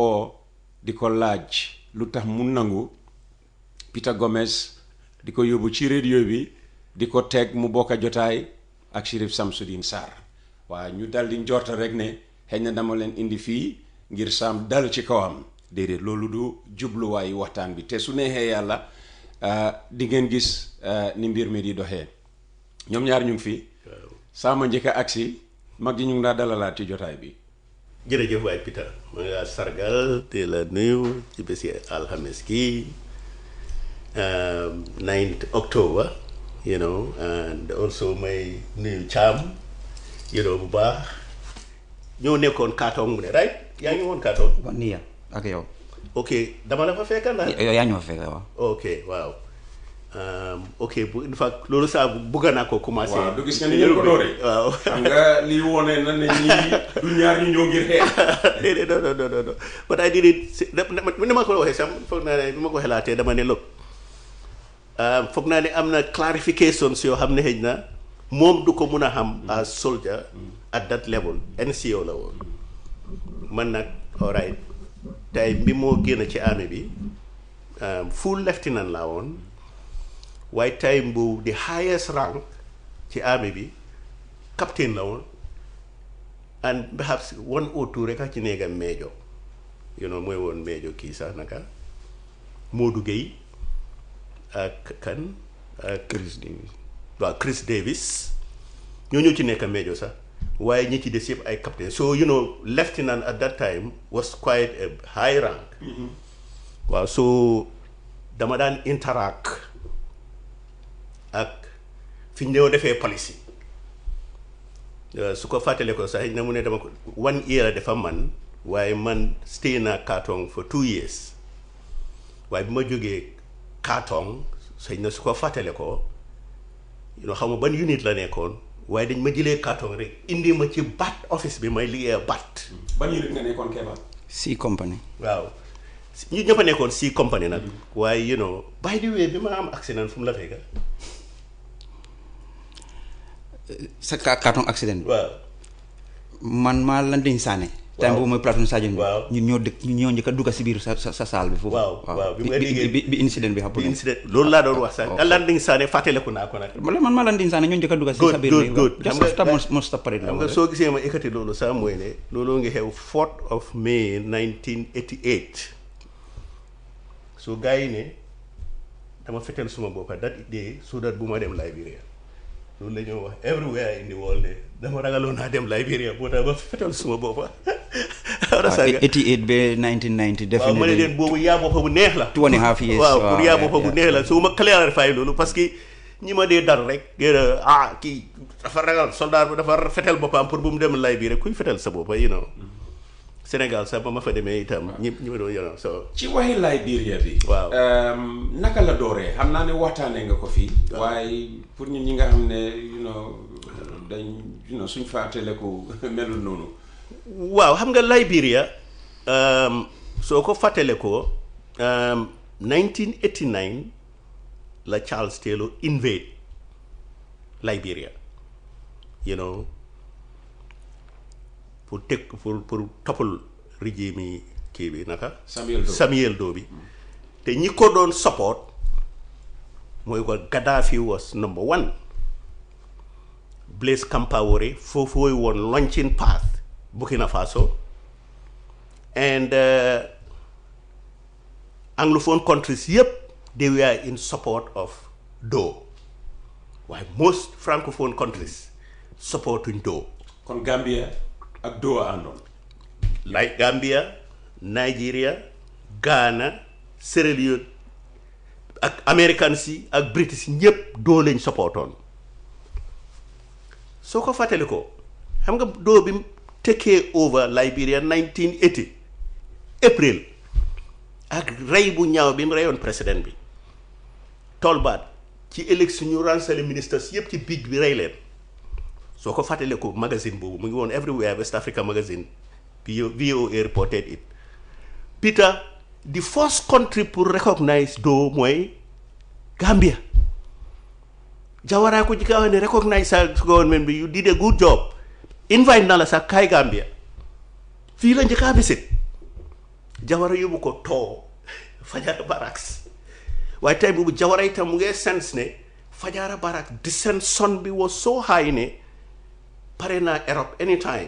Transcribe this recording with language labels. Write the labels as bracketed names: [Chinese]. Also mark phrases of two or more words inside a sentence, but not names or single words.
[Wolof] oo di ko laaj lu tax mu nangu Peter Gomez di ko yóbbu ci radio bi di ko teg mu bokk a jotaay ak Sheriff Samsudeen Sarr waaye ñu dal di njorta rek ne xëy na dama leen indi fii ngir saam dal ci kawam déedéet loolu du jubluwaayu waxtaan bi te su neexee yàlla di ngeen gis ni mbir mi di doxee ñoom ñaar ñu ngi fi sama njëkk a agsi mag ji ñu ngi daa dalalaat ci jotaay bi jërëjëf waay Peter ma nga sargal te la nuyu ci bési alxames gi [English] 9th October you know [Wolof] and also may nuyu Cham [English] you know [Wolof] bu baax ñoo nekkoon Katong mu ne right yaa ngi woon Katong nii ya ak yow ok dama la fa fekka na yaa ñu fa fekk waaw ok waaw ok bu [English] in fact [Wolof] loolu saa bëgg naa ko commencé waaw du gis nga ni ngeen ko dooree waaw xam nga lii wone na ne ñii du ñaar ñu ñoo ngir xeex déedéet non [English] but I did it [Wolof] ni ma ko waxee sax foog naa ne bi ma ko xelaatee dama ne look foog naa ne am na clarifications yoo xam ne xëy na moom du ko mun a xam [English] as soldier at that level NCO [Wolof] la woon man nag alright tey bi moo génn ci army bi [English] full lieutenant [Wolof] laa woon waaye time bu [English] the highest rank [Wolof] ci army bi captain la woon and [English] perhaps 1 or 2 [Wolof] rek a ci neegam major [English] you know [Wolof] mooy woon major kii sax naka Modou Gueye ak kan ak Chris Davis ñoo ñëw ci nekk major sax waaye ñi ci des yëpp ay captain [English] so you know lieutenant at that time was quite a high rank [Wolof] waaw so dama daan interact ak fi ñu ñëw defee policy su ko fàttalee ko sax na mu ne dama ko 1 year dafa man waaye man stay na Katong [English] for 2 years [Wolof] waaye bi ma jógee Katong sëñ na su ko fàttalee ko [English] you know [Wolof] xam nga ban unit la nekkoon waaye dañ ma jëlee Katong rek indi ma ci BAT office bi may liggéey BAT. ban unit nga nekkoon Kebba. C company. waaw ñu ñëpp a nekkoon C company nag. waaye [English] you know by the way [Wolof] bi ma am accident fu mu la fekk. sa carton accident bi. waaw man maa Landing Sané. time boobu mooy platoon Sadio bi. waaw ñun ñoo njëkk a dugg si biir sa salle bi foofu. waaw bi nga liggéey bi incident bi xapu. loolu laa doon wax sax. Landing Sané fàttaliku naa ko nag. man maa Landing Sané ñoo njëkk a dugg si sa biir. good [English] just after most parade la. [Wolof] xam nga soo gisee ma ekkati loolu sax mooy ne loolu ngi xew 4th of May 1988 so gars yi ne dama fetel suma boppa [English] that day so that [Wolof] bu ma dem Liberia loolu la ñoo wax [English] everywhere in the world [Wolof] ne dama ragaloon naa dem Liberia boo tax ba fetel suma boppa. 88 ba 1990 definitely. waaw ma ne leen boobu yaa boppa bu neex la. 2.5 years. waaw pour yaa boppa bu neex la so ma clarify loolu [French] parce que [Wolof] ñi ma dee dar rek kii dafa ragal soldat bi dafa fetel boppam pour bu mu dem Liberia kuy fetel sa boppa [English] you know [Wolof] Sénégal sax ba ma fa demee itam ñi ma doon [English] you know [Wolof] so. ci waxi Liberia bi. waaw naka la dooree xam naa ne waxtaanee nga ko fii. waaye pour ñun ñi nga xam ne dañ suñ fàttaliku melul noonu. waaw xam nga Liberia soo ko fàttalikoo 1989 la Charles Taylor invade Liberia pour toppal régime yi kii bi naka. [English] Samuel Doe [Wolof] bi te ñi ko doon [English] support [Wolof] mooy ko [English] Gaddafi was number one Blaise Compaoré [Wolof] foofu woon [English] launching path Burkina Faso and anglophone countries yëpp they were in support of Doe waaye most francophone countries supportuñ Doe. [Wolof] kon Gambia ak Doe àndoon. like Gambia Nigeria Ghana Sierra Leone ak Americans yi ak British ñëpp Doe lañ supportoon soo ko fàttali ko xam nga Doe bi [English] take over [Wolof] Liberia 1980 April ak rey bu ñaaw bi mu reyoon président bi Tolbert ci élection ñu ransale ministres yëpp ci biij bi rey leen soo ko fàttale ko magazine boobu mu ngi woon [English] everywhere West Africa magazine VOA reported it Peter the first country pour recognize Doe [Wolof] mooy Gambia Jawara ko jika wax ne recognize sa government bi [English] you did a good job [Wolof] invite na la sax kaay Gambia fii la njëkk a visit Jawara yóbbu ko too Fajara Barracks waaye tey boobu Jawara itam mu ngi sense ne Fajara Barracks dissension bi [English] was so high [Wolof] ne pare naa Europe anytime.